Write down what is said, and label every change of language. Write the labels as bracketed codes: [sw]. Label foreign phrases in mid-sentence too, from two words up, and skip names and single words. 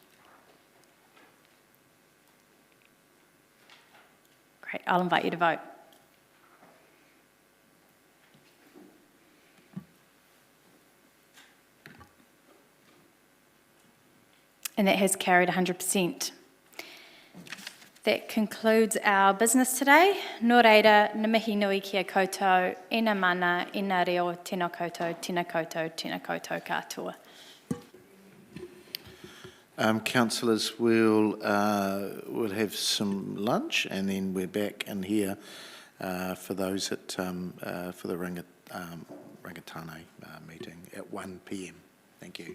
[en] Great, I'll invite you to vote. And that has carried 100%. That concludes our business today. [mi] Nō reira, na mihi nui kia koutou, ina mana, ina reo, tēnā koutou, tēnā koutou, tēnā koutou katoa. [en] Councillors, we'll have some lunch, and then we're back in here for those at for the Rangatane meeting at 1 p.m. Thank you.